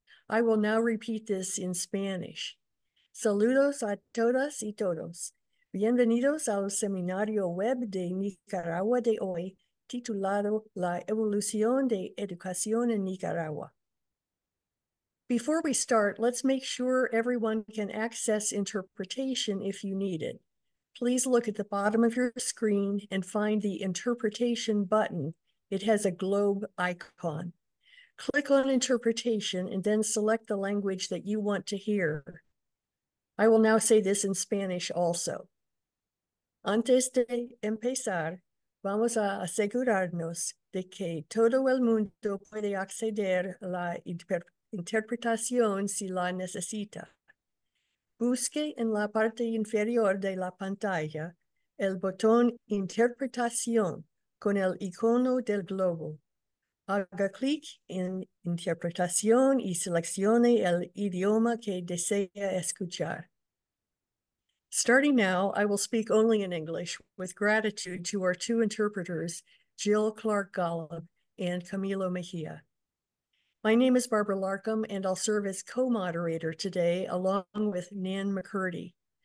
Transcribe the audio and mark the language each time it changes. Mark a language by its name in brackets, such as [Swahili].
[English] I will now repeat this in Spanish. [Spanish] Saludos a todas y todos. Bienvenidos al seminario web de Nicaragua de hoy, titulado La Evolución de Educación en Nicaragua. [English] Before we start, let's make sure everyone can access interpretation if you need it. Please look at the bottom of your screen and find the interpretation button. It has a globe icon. Click on interpretation and then select the language that you want to hear. I will now say this in Spanish also. [Spanish] Antes de empezar, vamos a asegurarnos de que todo el mundo puede acceder a la interpretación si la necesita. Busque en la parte inferior de la pantalla el botón Interpretación con el icono del globo. Haga clic en Interpretación y seleccione el idioma que desea escuchar. [English] Starting now, I will speak only in English with gratitude to our two interpreters, Jill Clark-Golub and Camilo Mejia. My name is Barbara Larkham, and I'll serve as co-moderator today along with Nan McCurdy.